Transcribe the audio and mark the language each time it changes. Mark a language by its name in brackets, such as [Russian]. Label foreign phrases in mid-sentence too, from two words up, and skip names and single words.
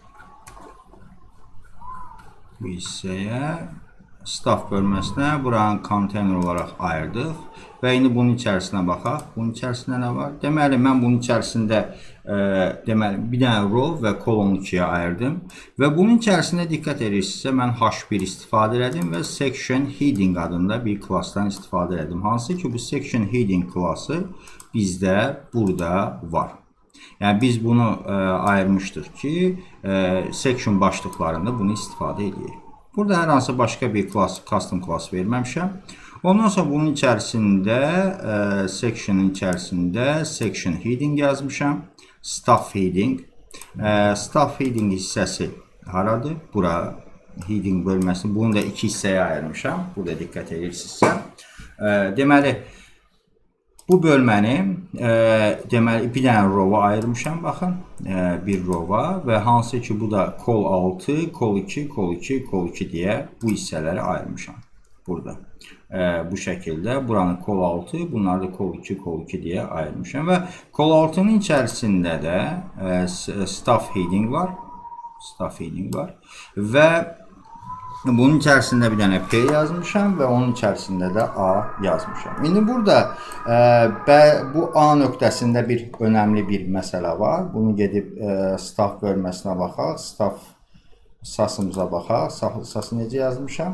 [Azerbaijani] Bu hissəyə staff bölməsinə buranı konteyner olaraq ayırdıq. Və indi bunun içərisinə baxaq. Bunun içərisində nə var? Deməli, mən bunun içərisində bir dənə row və column 2-yə ayırdım. Və bunun içərisində diqqət edirsinizsə, mən H1 istifadə elədim və [English] section heading [Azerbaijani] adında bir klassdan istifadə elədim. Hansı ki, bu [English] section heading [Azerbaijani] klası bizdə burada var. Yəni, biz bunu ayırmışdıq ki, section başlıqlarında bunu istifadə edəyik. Burada hər hansı başqa bir [English] custom class [Azerbaijani] verməmişəm. Ondan sonra bunun içərisində, section'ın içərisində [English] section heading [Azerbaijani] yazmışam. [English] Staff heading. Staff heading [Azerbaijani] hissəsi haradır? Bura heading bölməsini, bunu da iki hissəyə ayırmışam. Burada diqqət edirsinizsə. Deməli, bu bölməni bir dənə rowa ayırmışam, baxın. Bir rowa və hansı ki, bu da col 6, col 2, col 2, col 2 deyə bu hissələri ayırmışam. Burada. Bu şəkildə buranı col 6, bunları da col 2, col 2 deyə ayırmışam və col 6-nın içərisində də [English] staff heading [Azerbaijani] var. [English] Staff heading [Azerbaijani] var və bunun içərisində bir dənə P yazmışam və onun içərisində də A yazmışam. İndi burada bu A nöqtəsində bir önəmli bir məsələ var. Bunu gedib staff bölməsinə baxaq, staff sasımıza baxaq, sası necə yazmışam.